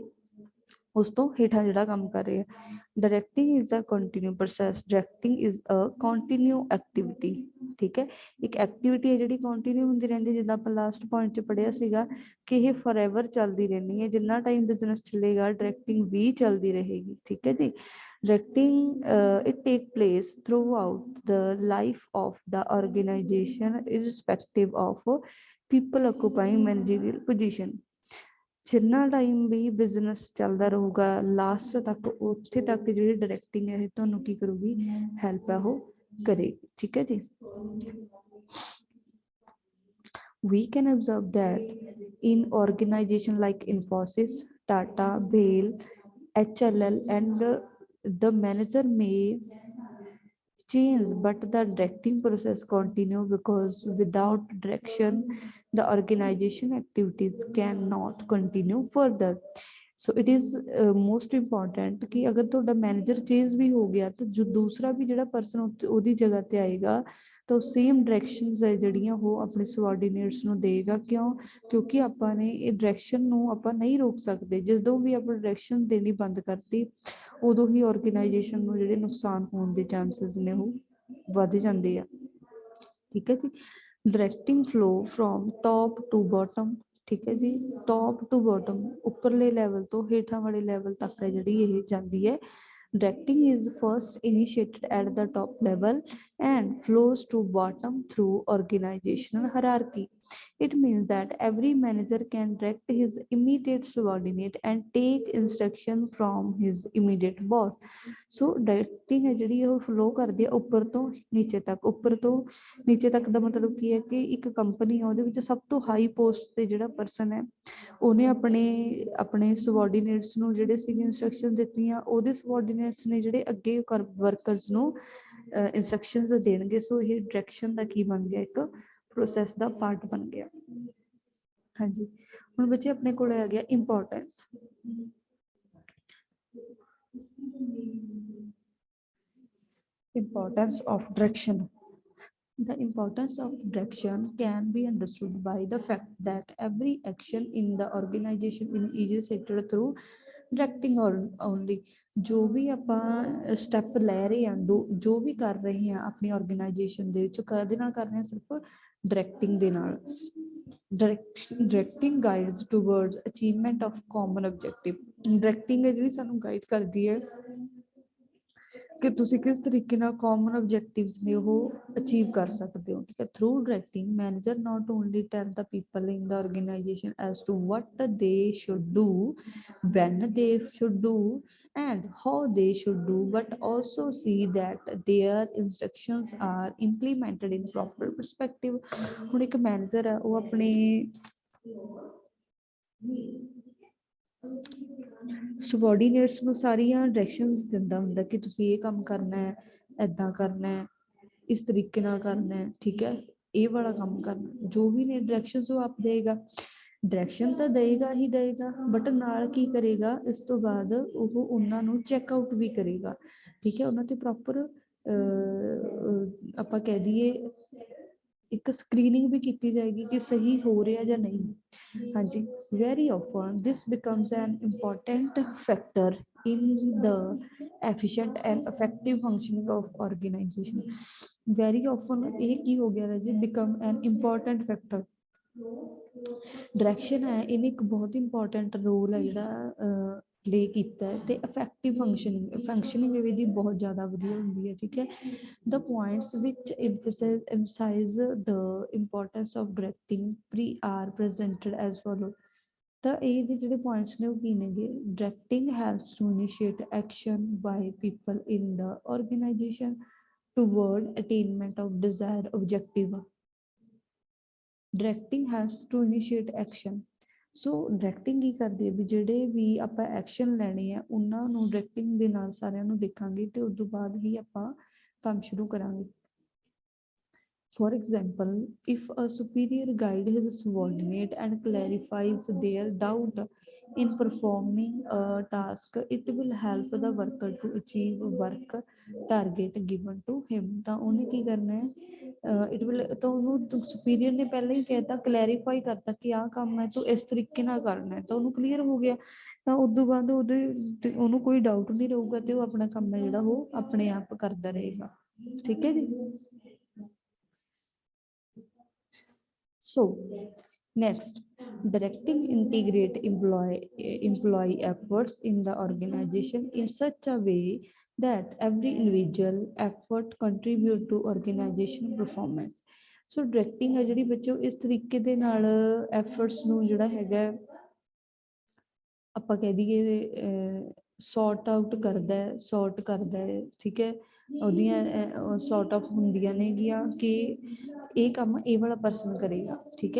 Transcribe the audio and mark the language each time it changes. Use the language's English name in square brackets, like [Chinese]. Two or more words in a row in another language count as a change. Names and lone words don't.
[Punjabi] ਉਸ ਤੋਂ ਹੇਠਾਂ ਜਿਹੜਾ ਕੰਮ ਕਰ ਰਹੇ ਆ। [English] directing is a continue process. directing is a continue activity. [Punjabi] ਠੀਕ ਹੈ। ਇੱਕ ਐਕਟੀਵਿਟੀ ਹੈ ਜਿਹੜੀ ਕੰਟੀਨਿਊ ਹੁੰਦੀ ਰਹਿੰਦੀ, ਜਿੱਦਾਂ ਆਪਾਂ [English] last point [Punjabi] 'ਚ ਪੜ੍ਹਿਆ ਸੀਗਾ ਕਿ ਇਹ ਫੋਰਐਵਰ ਚੱਲਦੀ ਰਹਿੰਦੀ ਹੈ। ਜਿੰਨਾ [English] time business [Punjabi] ਚੱਲੇਗਾ ਡਾਇਰੈਕਟਿੰਗ ਵੀ ਚੱਲਦੀ ਰਹੇਗੀ। ਠੀਕ ਹੈ ਜੀ। [English] ਡਾਇਰੈਕਟਿੰਗ it take place throughout the life of the organization irrespective of people occupying managerial position। [Punjabi] ਜਿੰਨਾ ਟਾਈਮ ਵੀ ਬਿਜ਼ਨਸ ਚੱਲਦਾ ਰਹੂਗਾ ਲਾਸਟ ਤੱਕ ਉੱਥੇ ਤੱਕ ਜਿਹੜੀ ਡਾਇਰੈਕਟਿੰਗ ਹੈ ਇਹ ਤੁਹਾਨੂੰ ਕੀ ਕਰੂਗੀ, ਹੈਲਪ ਹੈ ਉਹ ਕਰੇਗੀ। ਠੀਕ ਹੈ ਜੀ। [English] We can observe that in organization like Infosys, Tata, BHEL, HLL and the manager may change but the directing process continue because without direction the organization activities cannot continue further। so it is most important [Punjabi] ਕਿ ਅਗਰ ਤੁਹਾਡਾ ਮੈਨੇਜਰ ਚੇਂਜ ਵੀ ਹੋ ਗਿਆ ਤਾਂ ਜੋ ਦੂਸਰਾ ਵੀ ਜਿਹੜਾ ਪਰਸਨ ਉਹਦੀ ਜਗ੍ਹਾ ਤੇ ਆਏਗਾ ਤਾਂ [English] same directions [Punjabi] ਹੈ ਜਿਹੜੀਆਂ ਉਹ ਆਪਣੇ ਸਬਆਰਡੀਨੇਟਸ ਨੂੰ ਦੇਗਾ। ਕਿਉਂ? ਕਿਉਂਕਿ ਆਪਾਂ ਨੇ ਇਹ ਡਾਇਰੈਕਸ਼ਨ ਨੂੰ ਆਪਾਂ ਨਹੀਂ ਰੋਕ ਸਕਦੇ। ਜਦੋਂ ਵੀ ਆਪਾਂ ਡਾਇਰੈਕਸ਼ਨ ਦੇਣੀ ਬੰਦ ਕਰਤੀ ਉਦੋਂ ਹੀ ਆਰਗੇਨਾਈਜੇਸ਼ਨ ਨੂੰ ਜਿਹੜੇ ਨੁਕਸਾਨ ਹੋਣ ਦੇ ਚਾਂਸਸ ਨੇ ਉਹ ਵੱਧ ਜਾਂਦੇ ਆ। ਠੀਕ ਹੈ ਜੀ। [English] directing flow from top to bottom. [Punjabi] ਠੀਕ ਹੈ ਜੀ। [English] top to bottom [Punjabi] ਉੱਪਰਲੇ ਲੈਵਲ ਤੋਂ ਹੇਠਾਂ ਵਾਲੇ ਲੈਵਲ ਤੱਕ ਹੈ ਜਿਹੜੀ ਇਹ ਜਾਂਦੀ ਹੈ। [English] Directing is first initiated at the top level and flows to bottom through organizational hierarchy। It means that every manager can direct his immediate subordinate and take instruction from his immediate boss। So directing [Punjabi] ਹੈ ਜਿਹੜੀ ਉਹ flow ਕਰਦੀ ਹੈ ਉੱਪਰ ਤੋਂ ਨੀਚੇ ਤੱਕ। ਉੱਪਰ ਤੋਂ ਨੀਚੇ ਤੱਕ ਦਾ ਮਤਲਬ ਕੀ ਹੈ ਕਿ ਇੱਕ ਕੰਪਨੀ ਆ ਉਹਦੇ ਵਿੱਚ ਸਭ ਤੋਂ [English] high post [Punjabi] ਤੇ ਜਿਹੜਾ ਪਰਸਨ ਹੈ ਉਹਨੇ ਆਪਣੇ ਸਬਆਰਡੀਨੇਟਸ ਨੂੰ ਜਿਹੜੇ ਸੀਗੇ ਇੰਸਟਰਕਸ਼ਨ ਦਿੱਤੀਆਂ, ਉਹਦੇ ਸਬਆਰਡੀਨੇਟਸ ਨੇ ਜਿਹੜੇ ਅੱਗੇ ਵਰਕਰਸ ਨੂੰ ਇੰਸਟਰਕਸ਼ਨਸ ਦੇਣਗੇ। ਸੋ ਇਹ ਡਾਇਰੈਕਸ਼ਨ ਦਾ ਕੀ ਬਣ ਗਿਆ, ਇੱਕ ਪ੍ਰੋਸੈਸ ਦਾ ਪਾਰਟ ਬਣ ਗਿਆ। ਹਾਂਜੀ। ਹੁਣ ਬੱਚੇ ਆਪਣੇ ਕੋਲ ਆ ਗਿਆ ਇੰਪੋਰਟੈਂਸ। [English] Importance of direction। The importance of direction can be understood by the fact that every action in the organization is sectored through directing only, [Punjabi] ਜੋ ਵੀ ਆਪਾਂ ਸਟੈਪ ਲੈ ਰਹੇ ਹਾਂ, ਜੋ ਵੀ ਕਰ ਰਹੇ ਹਾਂ ਆਪਣੀ ਆਰਗੇਨਾਈਜੇਸ਼ਨ ਦੇ ਵਿੱਚ, ਕਾਹਦੇ ਨਾਲ ਕਰ ਰਹੇ ਹਾਂ? ਸਿਰਫ ਡਾਇਰੈਕਟਿੰਗ ਦੇ ਨਾਲ। [English] directing guides towards achievement of common objective. [Punjabi] ਡਾਇਰੈਕਟਿੰਗ ਹੈ ਜਿਹੜੀ ਸਾਨੂੰ ਗਾਈਡ ਕਰਦੀ ਹੈ ਕਿ ਤੁਸੀਂ ਕਿਸ ਤਰੀਕੇ ਨਾਲ [English] common objectives [Punjabi] ਨੇ ਉਹ ਅਚੀਵ ਕਰ ਸਕਦੇ ਹੋ, ਠੀਕ ਹੈ। [English] through directing manager not only tell the people in the organization as to what they should do, when they should do, and how they should do, but also see that their instructions are implemented in proper perspective। [Punjabi] ਹੁਣ ਇੱਕ ਮੈਨੇਜਰ ਹੈ, ਉਹ ਆਪਣੇ subordinates ਨੂੰ ਸਾਰੀਆਂ ਡਾਇਰੈਕਸ਼ਨਸ ਦਿੰਦਾ ਹੁੰਦਾ ਕਿ ਤੁਸੀਂ ਇਹ ਕੰਮ ਕਰਨਾ ਹੈ, ਏਦਾਂ ਕਰਨਾ ਹੈ, ਇਸ ਤਰੀਕੇ ਨਾਲ ਕਰਨਾ ਹੈ, ਠੀਕ ਹੈ, ਇਹ ਵਾਲਾ ਕੰਮ ਕਰਨਾ, ਜੋ ਵੀ ਨੇ ਡਾਇਰੈਕਸ਼ਨਸ ਉਹ ਆਪ ਦੇਗਾ। ਡਾਇਰੈਕਸ਼ਨ ਤਾਂ ਦੇਗਾ ਹੀ ਦੇਗਾ, ਬਟ ਨਾਲ ਕੀ ਕਰੇਗਾ, ਇਸ ਤੋਂ ਬਾਅਦ ਉਹ ਉਹਨਾਂ ਨੂੰ [English] check out [Punjabi] ਵੀ ਕਰੇਗਾ, ਠੀਕ ਹੈ। ਉਹਨਾਂ ਤੇ ਪ੍ਰੋਪਰ ਆਪਾਂ ਕਹਿ ਦਈਏ ਇੱਕ ਸਕਰੀਨਿੰਗ ਵੀ ਕੀਤੀ ਜਾਏਗੀ ਕਿ ਸਹੀ ਹੋ ਰਿਹਾ ਜਾਂ ਨਹੀਂ। [English] ਹਾਂਜੀ, very often this becomes an important factor in the efficient and effective functioning of organization। very often [Punjabi] ਇਹ ਕੀ ਹੋ ਗਿਆ ਰਾਜੇ, [English] become an important factor। [Punjabi] ਡਾਇਰੈਕਸ਼ਨ ਹੈ, ਇਹਨੇ ਇੱਕ ਬਹੁਤ [English] important role [Punjabi] ਹੈ ਜਿਹੜਾ ਪਲੇ ਕੀਤਾ ਹੈ, ਤੇ [English] effective functioning [Punjabi] ਇਹਦੀ ਬਹੁਤ ਜ਼ਿਆਦਾ ਵਧੀਆ ਹੁੰਦੀ ਹੈ, ਠੀਕ ਹੈ। [English] The points which emphasize the importance of directing are presented as follow। [Punjabi] ਤਾਂ ਇਹ ਦੇ ਜਿਹੜੇ ਪੁਆਇੰਟਸ ਨੇ ਉਹ ਕੀ ਨੇਗੇ? [English] directing helps to initiate action by people in the organization toward attainment of desire objective. directing helps to initiate action. [Punjabi] ਸੋ ਡਾਇਰੈਕਟਿੰਗ ਕੀ ਕਰਦੀ ਹੈ ਵੀ ਜਿਹੜੇ ਵੀ ਆਪਾਂ ਐਕਸ਼ਨ ਲੈਣੇ ਆ ਉਹਨਾਂ ਨੂੰ ਡਾਇਰੈਕਟਿੰਗ ਦੇ ਨਾਲ ਸਾਰਿਆਂ ਨੂੰ ਦੇਖਾਂਗੇ ਤੇ ਉਸ ਤੋਂ ਬਾਅਦ ਹੀ ਆਪਾਂ ਕੰਮ ਸ਼ੁਰੂ ਕਰਾਂਗੇ। [English] For example, if a superior guides his subordinate and clarifies their doubt in performing a task, it will help the worker to achieve work target given to him। [Punjabi] ਤਾਂ ਉਹਨੇ ਕੀ ਕਰਨਾ ਹੈ, [English] it will, [Punjabi] ਤਾਂ ਉਹਨੂੰ superior ਨੇ ਪਹਿਲਾਂ ਹੀ ਕਹਿਤਾ, ਕਲੈਰੀਫਾਈ ਕਰਤਾ ਕਿ ਆਹ ਕੰਮ ਹੈ ਤੂੰ ਇਸ ਤਰੀਕੇ ਨਾਲ ਕਰਨਾ ਹੈ, ਤਾਂ ਉਹਨੂੰ ਕਲੀਅਰ ਹੋ ਗਿਆ। ਤਾਂ ਉਦੋਂ ਬਾਅਦ ਉਹਨੂੰ ਕੋਈ ਡਾਊਟ ਨਹੀਂ ਰਹੂਗਾ ਤੇ ਉਹ ਆਪਣਾ ਕੰਮ ਹੈ ਜਿਹੜਾ ਉਹ ਆਪਣੇ ਆਪ ਕਰਦਾ ਰਹੇਗਾ, ਠੀਕ ਹੈ ਜੀ। [English] So, next, directing integrate employee efforts in the organization in such a way that every individual effort contribute to organization performance। So, directing [Punjabi] ਹੈ ਜਿਹੜੀ ਬੱਚੋ ਇਸ ਤਰੀਕੇ ਦੇ ਨਾਲ efforts ਨੂੰ ਜਿਹੜਾ ਹੈਗਾ ਆਪਾਂ ਕਹਿ ਦਈਏ [English] sort out [Punjabi] ਕਰਦਾ ਹੈ, ਠੀਕ ਹੈ। ਉਹਦੀਆਂ [English] sort of [Punjabi] ਹੁੰਦੀਆਂ ਨੇਗੀਆਂ ਕਿ ਇਹ ਕੰਮ ਇਹ ਵਾਲਾ ਪਰਸਨ ਕਰੇਗਾ, ਠੀਕ ਹੈ।